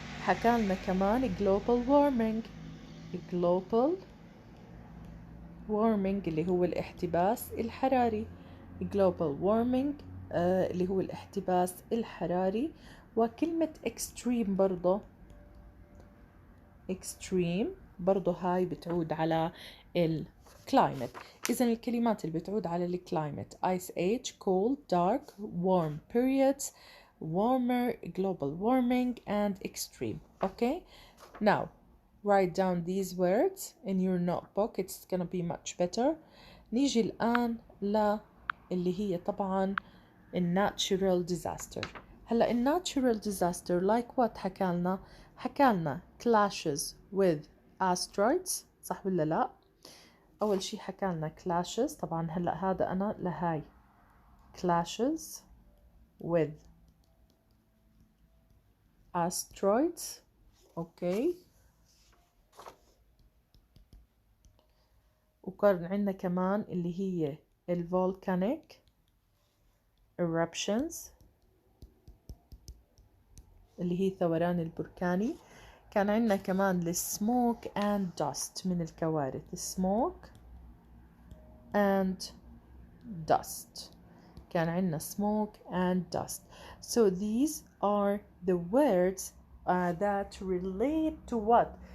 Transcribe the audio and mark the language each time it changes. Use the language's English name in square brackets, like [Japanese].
[Arabic] حكالنا كمان global warming، global warming اللي هو الاحتباس الحراري، global warming اللي هو الاحتباس الحراري. وكلمة extreme برضو، extreme برضو هاي بتعود على الكلايمت. إذن الكلمات اللي بتعود على الكلايمت: [English] ice age, cold, dark, warm periods, warmer, global warming and extreme. Okay, now write down these words in your notebook, it's gonna be much better. [Arabic] نيجي الآن اللي هي طبعا natural disaster. هلا natural disaster [English] like what [Arabic] حكالنا؟ حكالنا [English] clashes with asteroids، [Arabic] صح ولا لا؟ أول شي حكالنا clashes، طبعا هلا هذا أنا لهاي clashes with asteroids. أوكي، وكان عندنا كمان اللي هي volcanic eruptions اللي هي ثوران البركاني. كان عندنا كمان [English] smoke and dust [Arabic] من الكوارث، smoke and dust. كان عندنا [English] smoke and dust. So these are the words that relate to what?